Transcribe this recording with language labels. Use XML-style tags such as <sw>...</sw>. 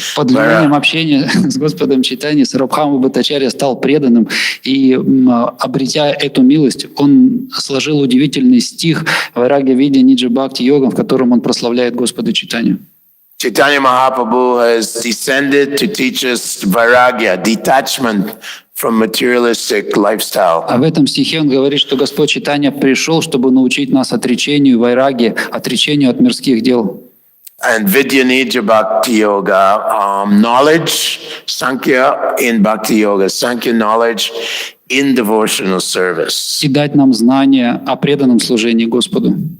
<ru>Под влиянием общения с Господом Чайтаньей Сарабхама Бхаттачарья стал преданным, и, обретя эту милость, он сложил удивительный стих</ru> <sa>Вайрагья Видья Ниджа Бхакти Йогам,</sa> <ru>в котором он прославляет Господа Чайтанью.</ru> <en>Chaitanya Mahaprabhu has descended to teach us vairagya, detachment from materialistic lifestyle.</en> <ru>А в этом стихе он говорит, что Господь Чайтанья пришел, чтобы научить нас отречению, вайраге, отречению от мирских дел.</ru> <en>And</en> <sa>Vidya Nija Bhakti Yoga,</sa> <en>knowledge, Sankhya in Bhakti Yoga, Sankhya knowledge in devotional service.</en> <ru>И дать нам знания о преданном служении Господу.</ru>